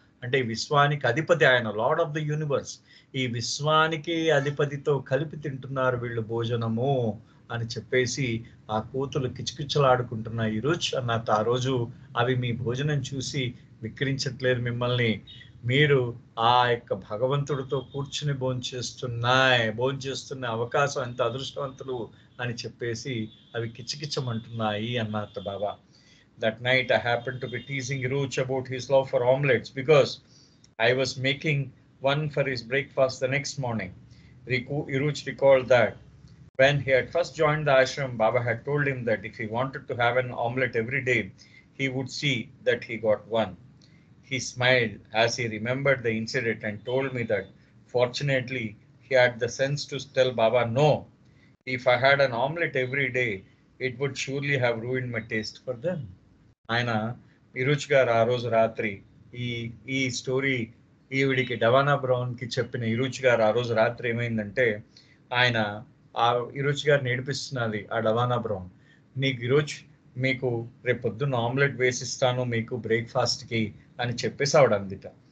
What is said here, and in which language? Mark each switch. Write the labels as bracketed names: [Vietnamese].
[Telugu] అంటే విశ్వానికి అధిపతి ఆయన, [English] Lord of the universe. [Telugu] ఈ విశ్వానికి అధిపతితో కలిపి తింటున్నారు వీళ్ళు భోజనము అని చెప్పేసి ఆ కోతులు కిచకిచలాడుకుంటున్నాయి ఇరుచ్ అన్నట్టు. ఆ రోజు అవి మీ భోజనం చూసి విక్రించట్లేదు మిమ్మల్ని, మీరు ఆ యొక్క భగవంతుడితో కూర్చుని భోంచేస్తున్న అవకాశం ఎంత అదృష్టవంతులు అని చెప్పేసి అవి కిచకిచమంటున్నాయి అన్నట్టు బాబా. [English] That night I happened to be teasing Iruch about his love for omelets because I was making one for his breakfast the next morning. Iruch recalled that when he had first joined the ashram, Baba had told him that if he wanted to have an omelette every day, he would see that he got one. He smiled as he remembered the incident and told me that fortunately he had the sense to tell Baba, "No, if I had an omelette every day, it would surely have ruined my taste for them." [Telugu] ఆయన ఇరుచ్ గారు ఆ రోజు రాత్రి ఈ story ఈవిడికి డవానా బ్రౌన్కి చెప్పిన ఇరుచ్ గారు ఆ రోజు రాత్రి ఏమైందంటే, ఆయన ఆ ఇరుచ్ గారిని ఏడిపిస్తున్నది ఆ డవానా బ్రౌన్. మీకు రేపు పొద్దున్న ఆమ్లెట్ వేసిస్తాను మీకు బ్రేక్ఫాస్ట్కి అని చెప్పేసి ఆవిడ అందిట.